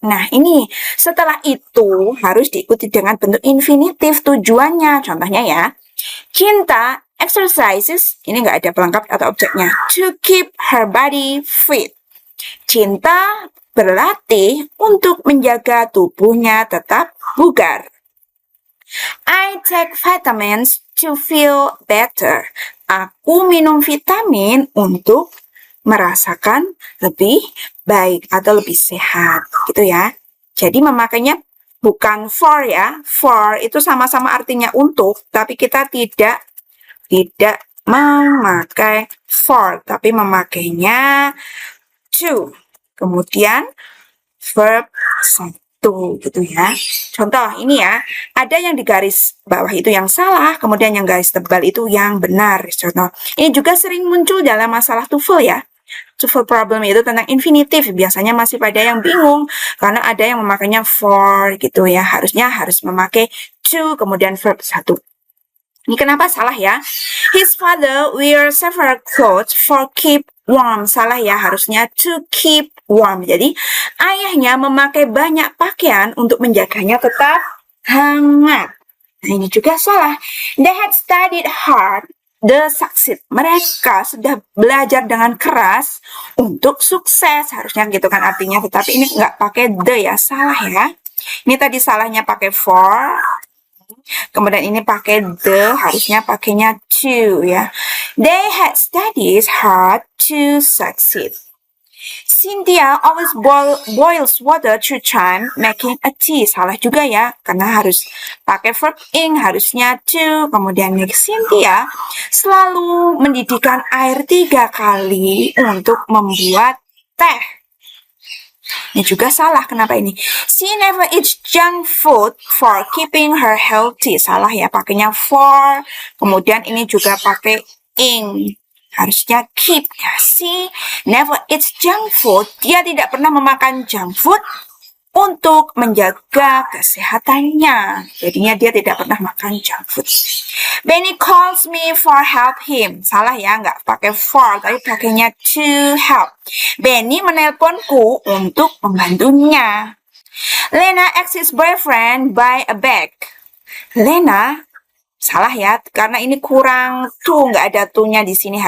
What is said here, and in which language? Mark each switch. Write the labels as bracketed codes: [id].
[id] Nah, ini setelah itu harus diikuti dengan bentuk infinitif tujuannya, contohnya ya, [en] Cinta exercises, [id] ini nggak ada pelengkap atau objeknya, [en] to keep her body fit. [id] Cinta berlatih untuk menjaga tubuhnya tetap bugar. [en] I take vitamins to feel better. [id] Aku minum vitamin untuk merasakan lebih baik atau lebih sehat, gitu ya. Jadi memakainya bukan for ya. For itu sama-sama artinya untuk, tapi kita tidak memakai for, tapi memakainya to. Kemudian verb 1 gitu ya. Contoh ini ya, ada yang di garis bawah itu yang salah, kemudian yang garis tebal itu yang benar. Contoh, ini juga sering muncul dalam masalah TOEFL ya. TOEFL problem itu tentang infinitif, biasanya masih pada yang bingung karena ada yang memakainya for gitu ya. Harusnya harus memakai to kemudian verb 1. Ini kenapa salah ya? [en] His father wear several clothes for keep warm. [id] Salah ya, harusnya [en] to keep warm. [id] Jadi, ayahnya memakai banyak pakaian untuk menjaganya tetap hangat. Nah, ini juga salah. [en] They had studied hard, they succeed. [id] Mereka sudah belajar dengan keras untuk sukses. Harusnya gitu kan artinya, tetapi ini nggak pakai the ya, salah ya. Ini tadi salahnya pakai for. Kemudian ini pakai the, harusnya pakainya to ya. [en] They had studied hard to succeed. Cynthia always boils water 2 times making a tea. [id] Salah juga ya, karena harus pakai verb ing, harusnya to. Kemudian Cynthia selalu mendidihkan air 3 kali untuk membuat teh. Ini juga salah, kenapa ini? [en] She never eats junk food for keeping her healthy. [id] Salah ya, pakainya for. Kemudian ini juga pakai ing. Harusnya keep ya. [en] She never eats junk food. [id] Dia tidak pernah memakan junk food untuk menjaga kesehatannya. Jadinya dia tidak pernah makan junk food. [en] Benny calls me for help him. [id] Salah ya, nggak pakai for, tapi pakainya [en] to help. [id] Benny menelponku untuk membantunya. [en] Lena asks his boyfriend buy a bag. [id] Lena, salah ya, karena ini kurang to, nggak ada to-nya di sini.